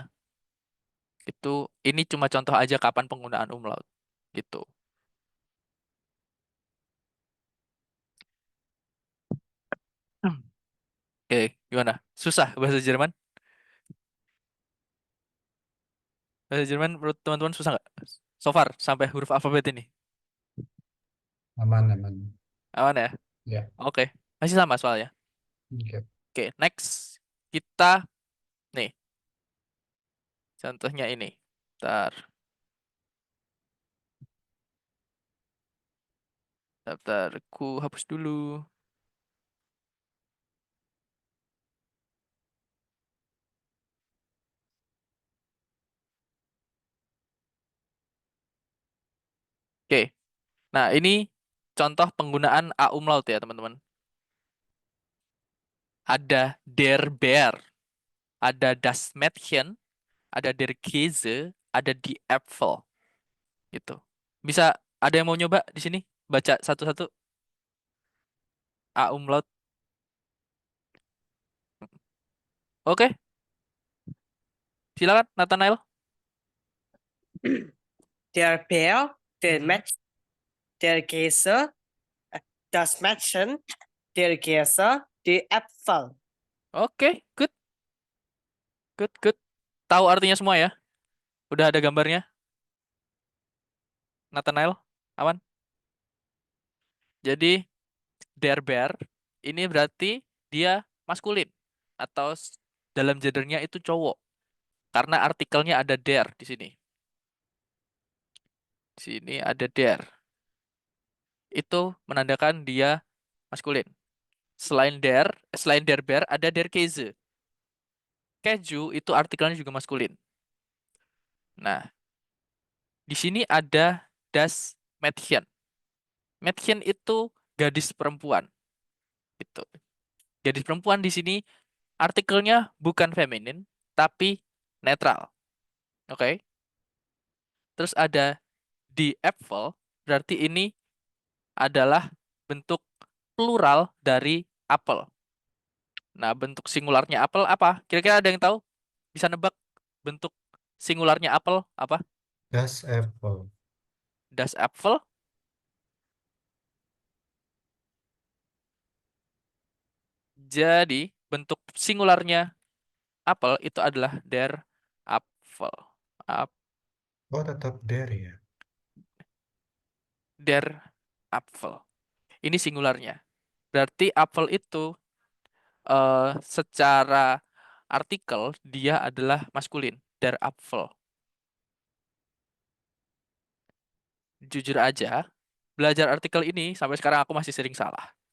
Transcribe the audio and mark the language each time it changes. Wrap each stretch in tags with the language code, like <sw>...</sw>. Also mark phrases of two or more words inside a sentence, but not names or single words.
<id>Itu ini cuma contoh aja kapan penggunaan umlaut. Gitu. Oke, gimana? Susah bahasa Jerman? Bahasa Jerman menurut teman-teman susah nggak?</id> <en>So far,</en> <id>sampai huruf alfabet ini. Aman aman. Aman ya? Ya. Oke. Masih sama soalnya. Oke. Oke, next. Kita, nih, contohnya ini. Ntar, daftarku hapus dulu. Oke, nah ini contoh penggunaan A umlaut ya teman-teman. Ada</id> <de>der Bär,</de> <id>ada</id> <de>das Mädchen,</de> <id>ada</id> <de>der Käse,</de> <id>ada</id> <de>die Äpfel.</de> <id>Gitu. Bisa ada yang mau nyoba di sini? Baca satu-satu A umlaut. Oke, silakan Nathanael.</id> <de>Der Bär, der Mhm. Match, der Käse, das Mädchen, der Käse, die Äpfel.</de> <en>Oke, good, good, good.</en> <id>Tahu artinya semua ya? Udah ada gambarnya? Nathanael, aman? Jadi</id> <de>der Bär</de> <id>ini berarti dia maskulin atau dalam gendernya itu cowok karena artikelnya ada der di sini. Di sini ada der. Itu menandakan dia maskulin. Selain</id> <de>der Bär</de> <id>ada</id> <de>der Käse.</de> <id>Keju itu artikelnya juga maskulin. Nah, di sini ada</id> <de>das Mädchen.</de> <id>Mädchen itu gadis perempuan. Gitu. Gadis perempuan di sini artikelnya bukan feminin, tapi netral. Oke. Terus ada di Apple, berarti ini adalah bentuk plural dari apel. Nah, bentuk singularnya apel apa? Kira-kira ada yang tahu? Bisa nebak bentuk singularnya apel apa?</id> <de>Das Apple. Das Apfel.</de> <id>Jadi, bentuk singularnya apel itu adalah</id> <de>der Apfel.</de> <id>Ap- Oh, tetap der ya.</id> <de>Der Apfel.</de> <id>Ini singularnya. Berarti apel itu secara artikel dia adalah maskulin,</id> <de>der Apfel.</de> <id>Jujur aja, belajar artikel ini sampai sekarang aku masih sering salah.</id>